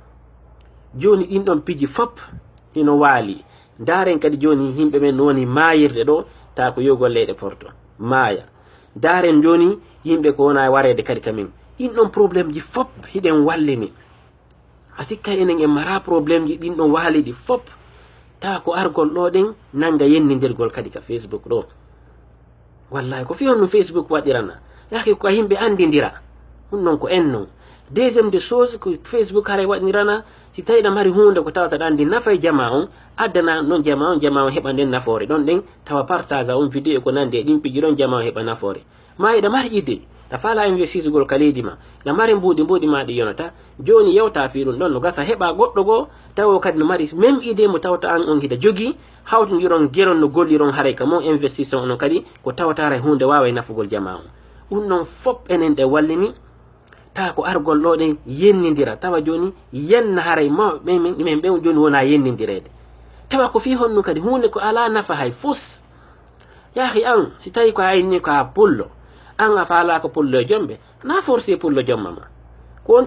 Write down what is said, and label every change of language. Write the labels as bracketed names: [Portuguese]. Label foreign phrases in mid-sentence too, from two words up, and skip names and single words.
[Fula] joni ɗin ɗon piiji fop hino waali daren kadi joni yimɓe ɓen no woni mayirde ɗo ta ko yogol leyɗe porto maaya daren joni yimɓe ko wona warede kadi kamen ɗin ɗon probléme ji fop hiɗen wallini a sikka enen en mara probléme ji ɗin ɗon waalidi fop tawa ko argol ɗo ɗen nanga yennidirgol kadi ka Facebook ɗo wallahi ko fiyon no Facebook waɗirana yake ko yimɓe andidira ɗum noon ko en non [French] deuxième de chose [Fula] ko Facebook haray waɗirana si tawi ɗam hari hunde ko tawata ɗan ndi nafay jama on addana noon jama on heɓa nden nafoore ɗon ɗen tawa partage on vidéo ko nande e ɗin piji ɗon jama on heɓa nafoore ma ɗam mari idée a faala investisugol ka leydi ma ɗam mari mbuɗi ma ɗi yonata joni yewta fi ɗum ɗon no gasa heɓa goɗɗo goo tawo kadi no mari [French] même idée [Fula] mo tawta an on hiɗa jogui hawtodiron geron no golliron haray ka mon investition onon kadi ko tawata haray hunde wawa nafugol jama on ɗum noon fop enen ɗe wallini tawa ko argol ɗo ɗen yennidira tawa joni yenna haray mawɓe men ɓen joni wona yennidirede tawa ko fi honno kadi hunde ko ala nafa hay fus yahi an si tawi ko hayni ko a pullo an a faala ko pullo e jomɓe na forcé pullo jomma ma ko on